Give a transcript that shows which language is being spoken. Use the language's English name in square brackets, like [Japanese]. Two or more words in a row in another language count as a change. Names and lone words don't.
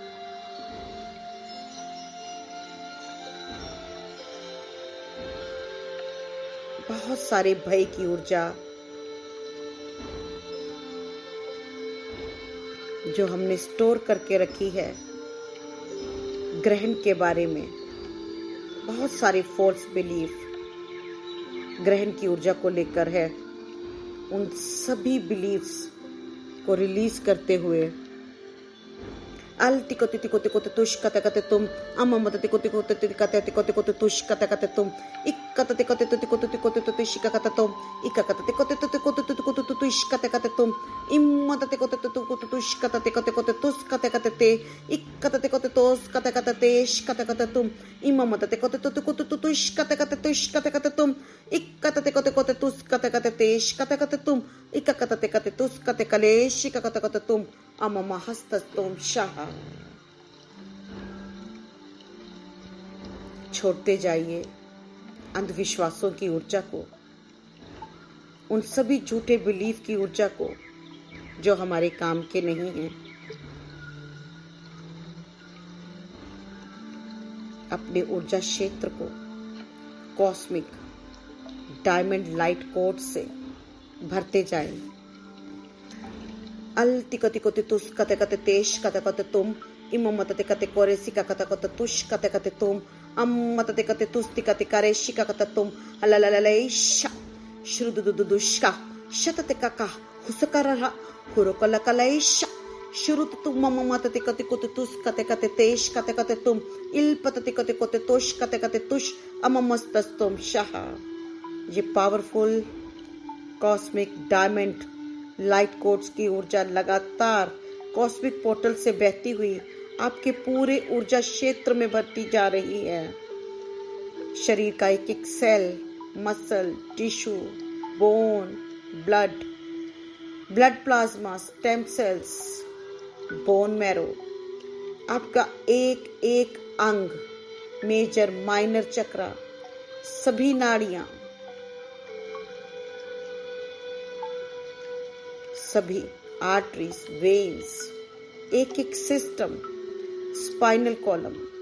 [Hindi] बहुत सारे भय की ऊर्जा जो हमने स्टोर करके रखी है ग्रहण के बारे में, बहुत सारे [English] false belief [Hindi] ग्रहण की ऊर्जा को लेकर है, उन सभी बिलीफ्स को रिलीज करते हुए अल तिको तिको तिको तुष कते कते तुम अम मत तिको तिको कते तिको तिको तुष कते कते तुम इक कते तिको तिको तिको तुष कते तुम इक कते तिको तिको तुष कते कते तुम इम मत तिको तिको तुष कते तिको तुष कते कते ते इक कते तिको तुष कते कते तेश कते कते तुम इम मत तिको तिको तुष कते कते तुम इक कते तिको तुष कते कते तेश कते कते तुम इक कते तुष कते कलेश कते कते तुम अमम हस्तस्तोम शाह। छोड़ते जाइए अंधविश्वासों की ऊर्जा को, उन सभी झूठे बिलीफ की ऊर्जा को जो हमारे काम के नहीं हैं। अपने ऊर्जा क्षेत्र को [English] cosmic diamond light code [Hindi] से भरते जाएं। अल तिको तिको तुस कते कते तेश कते कते तुम इम मत कते कोरे सिका कते कते तुष कते कते तुम अम मत कते तुस तिकते करे शिका कते तुम अल्लल्लल्लै श श्रुदुदुदुष्का शतते काका हुसकरहा हुरकलकलै श शुरुत तुम मम मत कते कते तुस कते कते तेश कते कते तुम इल पत कते कते तुष कते कते तुष अम मस्तस्तुम शाह। ये [English] powerful cosmic diamond light codes [Hindi] की ऊर्जा लगातार [English] cosmic portal [Hindi] से बहती हुई आपके पूरे ऊर्जा क्षेत्र में भरती जा रही है। शरीर का एक एक [English] cell, muscle, tissue, bone, blood plasma, stem cells, bone marrow, [Hindi] आपका एक एक अंग, [English] major minor chakra, [Hindi] सभी नाड़ियां, सभी [English] arteries, veins, [Hindi] एक एक सिस्टम, [English] spinal column,